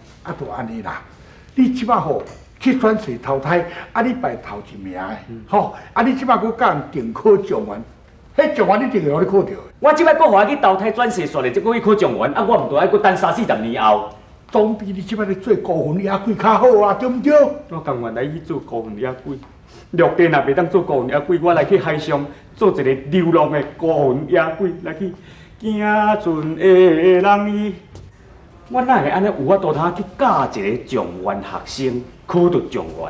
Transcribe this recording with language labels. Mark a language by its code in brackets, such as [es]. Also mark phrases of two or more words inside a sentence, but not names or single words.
[nan] 啊，就安尼啦。你即摆吼去转世投胎，啊，你排头一名的，吼，啊，你即摆佫甲人定考状元，迄状元你一定会互你考到的。我即摆佫互伊去投胎转世，煞来再佫去考状元，啊，我毋着爱佫等30-40年后。总比你即摆咧做孤魂野鬼较好啊，对毋对？我甘愿来去做孤魂野鬼，陆地若袂当做孤魂野鬼，我来去海上做一个流浪的孤魂野鬼，来去行船的人伊。我哪会安尼有法度通去教一个状元学生考到状元？